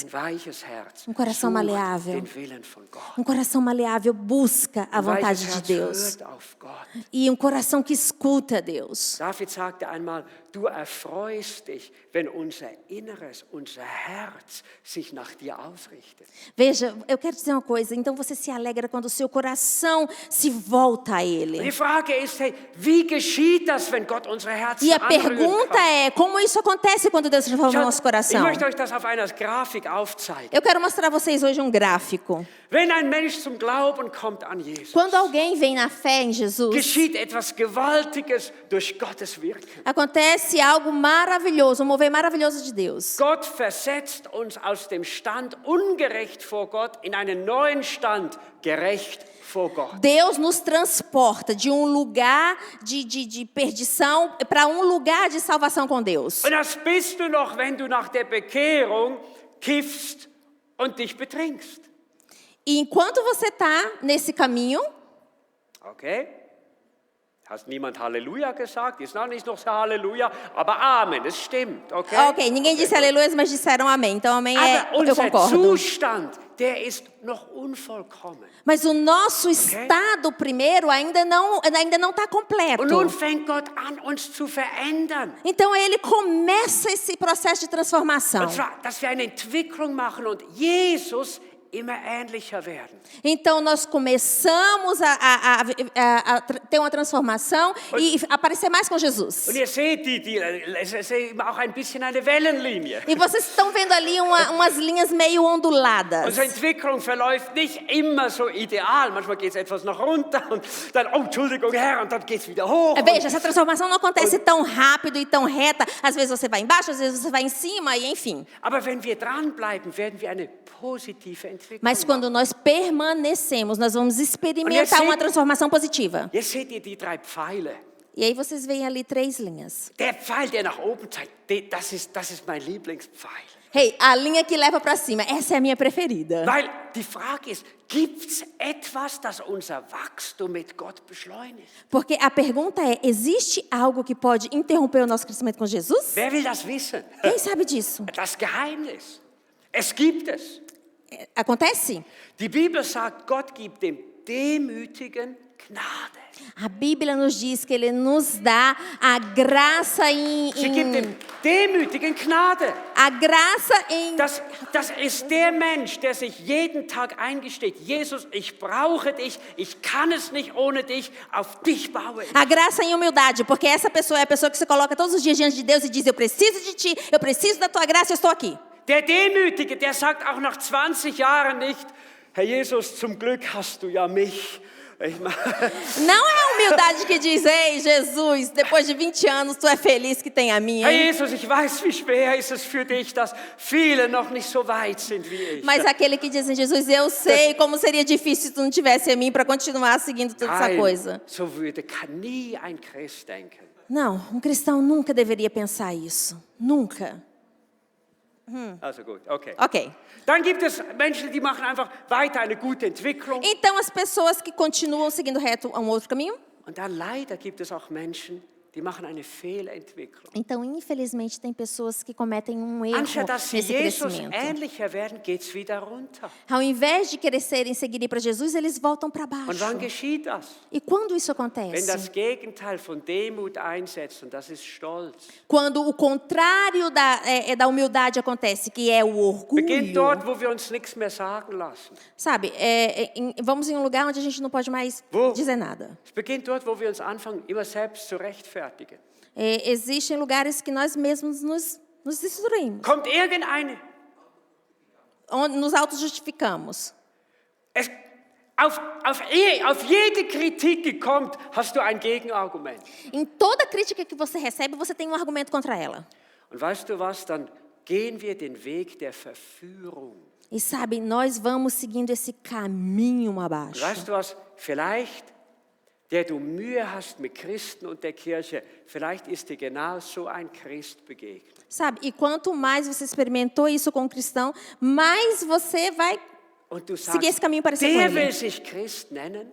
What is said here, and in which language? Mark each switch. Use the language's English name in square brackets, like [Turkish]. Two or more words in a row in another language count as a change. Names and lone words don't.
[German] Ein weiches Herz [Portuguese] Coração [German] sucht [Portuguese] maleável. [German] den Willen von Gott. [Portuguese] Um coração maleável busca a [German] Ein [Portuguese] vontade [German] weiches [Portuguese] de [German] Herz [Portuguese] Deus. [German] hört auf Gott. [Portuguese] E um coração que escuta Deus. [German] David sagte einmal, du erfreust dich, wenn unser Inneres, unser Herz sich nach dir ausrichtet. [Portuguese] Veja, eu quero dizer uma coisa. Então você se alegra quando o seu coração se volta a [German] Und [Portuguese] Ele. [German] die Frage ist, hey, wie geschieht das, wenn Gott unsere Herzen [Portuguese] E a [German] anrühren [Portuguese] pergunta [German] kann? [Portuguese] é, como isso acontece quando Deus transforma o nosso [German] Ich [Portuguese] coração? [German] möchte euch das auf einer Grafik aufzeigen. [Portuguese] Eu quero mostrar a vocês hoje um gráfico. [German] Wenn ein Mensch zum Glauben kommt an Jesus, [Portuguese] Quando alguém vem na fé em Jesus, [German] geschieht etwas Gewaltiges durch Gottes Wirken. [Portuguese] acontece algo maravilhoso, um mover maravilhoso de Deus. [German] Gott versetzt uns aus dem Stand ungerecht vor Gott in einen neuen Stand gerecht vor Gott. [Portuguese] Deus nos transporta de um lugar de perdição para um lugar de salvação com Deus. [German] Und das bist du noch, wenn du nach der Bekehrung kiffst und dich betrinkst. [Portuguese] E enquanto você está nesse caminho, [German] Okay? Hast niemand Halleluja gesagt? Ist noch nicht noch so Halleluja, aber Amen, es stimmt, okay? [Portuguese] ok, ninguém disse aleluia, mas disseram amém. Então amém [German] Aber [Portuguese] eu [German] unser [Portuguese] concordo. [German] Zustand, der ist noch unvollkommen. [Portuguese] Mas o nosso estado primeiro ainda não está completo. [German] Und nun fängt Gott an, uns zu verändern. [Portuguese] Então ele começa esse processo de transformação. [German] Und zwar, dass wir eine Entwicklung machen und Jesus immer ähnlicher werden. [Portuguese] Então nós começamos a ter uma transformação e aparecer mais com Jesus. [German] Und ihr seht, es ist immer auch ein bisschen eine Wellenlinie. [Portuguese] E vocês estão vendo ali umas linhas meio onduladas. [German] Unsere Entwicklung verläuft nicht immer so ideal. Manchmal geht es etwas nach runter und dann, oh, Entschuldigung, Herr, und dann geht es wieder hoch. [Portuguese] Veja, essa transformação não acontece tão rápido e tão reta. Às vezes você vai embaixo, às vezes você vai em cima, e enfim. [German] Aber wenn wir dranbleiben, werden wir eine positive Entwicklung [Portuguese] Mas [German] machen. [Portuguese] quando nós permanecemos, nós vamos experimentar uma transformação positiva. [German] Jetzt seht ihr die 3 Pfeile. [Portuguese] E aí vocês veem ali 3 linhas. [German] Der Pfeil, der nach oben zeigt, das ist mein Lieblingspfeil. [Portuguese] Hey, a linha que leva para cima, essa é a minha preferida. [German] Weil die Frage ist, gibt es etwas, das unser Wachstum mit Gott beschleunigt? [Portuguese] Porque a pergunta é, existe algo que pode interromper o nosso crescimento com Jesus? [German] Wer will das wissen? [Portuguese] Quem sabe disso? [German] Das Geheimnis. Es gibt es. [Portuguese] Acontece? [German] Die Bibel sagt, Gott gibt dem Demütigen Gnade. [Portuguese] A Bíblia nos diz que Ele nos dá a graça [German] Sie gibt dem Demütigen Gnade. [Portuguese] a graça em... [German] Das ist der Mensch, der sich jeden Tag eingesteht. Jesus, ich brauche dich, ich kann es nicht ohne dich, auf dich baue ich. [Portuguese] A graça em humildade, porque essa pessoa é a pessoa que se coloca todos os dias diante de Deus e diz, eu preciso de ti, eu preciso da tua graça, eu estou aqui. [German] Der Demütige, der sagt auch nach 20 Jahren nicht, Herr Jesus, zum Glück hast du ja mich. [Portuguese] Não é a humildade que diz, ei, Jesus, depois de 20 anos, tu é feliz que tem a minha. [German] Herr Jesus, ich weiß, wie schwer ist es für dich, dass viele noch nicht so weit sind wie ich. [Portuguese] Mas aquele que diz, Jesus, eu sei como seria difícil se tu não tivesse a mim para continuar seguindo toda essa coisa. [German] So kann nie ein Christ denken. [Portuguese] Não, um cristão nunca deveria pensar isso. Nunca. [German] Also gut, okay. [Portuguese] Ok. [German] Dann gibt es Menschen, die machen einfach weiter eine gute Entwicklung. [Portuguese] Então, as pessoas que continuam seguindo reto a um outro caminho. [German] Und dann leider gibt es auch Menschen, die machen eine Fehlentwicklung. [Portuguese] Então, infelizmente, tem pessoas que cometem um erro [German] Anstatt dass sie [Portuguese] nesse [German] Jesus [Portuguese] crescimento. [German] ähnlicher werden, geht es wieder runter. [Portuguese] Ao invés de crescerem e seguirem para Jesus, eles voltam para baixo. [German] Und wann geschieht das? [Portuguese] E quando isso [German] Wenn [Portuguese] acontece? [German] das Gegenteil von Demut einsetzt, und das ist Stolz. [Portuguese] Quando o contrário da humildade acontece, que é o [German] Beginnt [Portuguese] orgulho. [German] dort, wo wir uns nichts mehr sagen lassen. [Portuguese] Sabe, vamos em um lugar onde a gente não pode mais [German] Wo? [Portuguese] dizer nada. [German] Es beginnt dort, wo wir uns anfangen, immer selbst zu rechtfertigen. [Portuguese] Existem lugares que nós mesmos nos destruímos, [German] Kommt irgendeine, [Portuguese] onde nos auto-justificamos. [German] auf jede Kritik, die kommt, hast du ein Gegenargument. [Portuguese] Em toda crítica que você recebe, você tem um argumento contra ela. [German] Und weißt du was, dann gehen wir den Weg der Verführung. [Portuguese] E sabe, nós vamos seguindo esse caminho abaixo. [German] Weißt du was, vielleicht, der du Mühe hast mit Christen und der Kirche, vielleicht ist dir genau so ein Christ begegnet. [Portuguese] Sabe, e quanto mais você experimentou isso com o cristão, mais você vai [German] Und du [Portuguese] seguir esse [German] sagst, [Portuguese] caminho parecido com [German] der will [Portuguese] ele. [German] sich Christ nennen.